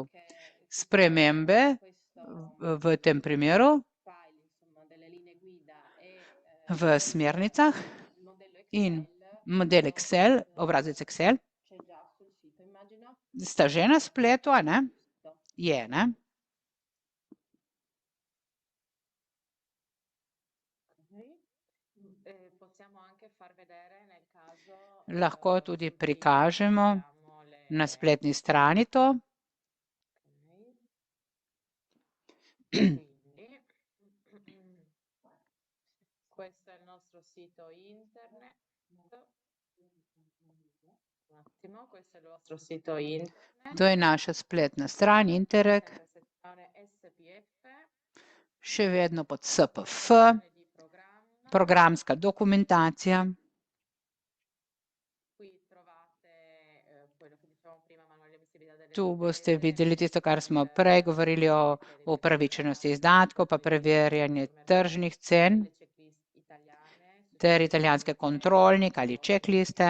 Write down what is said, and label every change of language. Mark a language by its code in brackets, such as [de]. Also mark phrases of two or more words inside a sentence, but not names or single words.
[sl] Spremembe v tem primeru v smernicah in model Excel, obrazec Excel, sta že na spletu, a ne? Je, ne? Lahko tudi prikažemo na spletni strani to. [it] Questo è il nostro sito internet. Un attimo, questo è il vostro sito internet. [sl] To je naša spletna stran Interreg, še vedno pod SPF, programska dokumentacija. Tu boste videli tisto, kar smo prej govorili o upravičenosti izdatkov, pa preverjanje tržnih cen ter italijanske kontrolnik ali checkliste.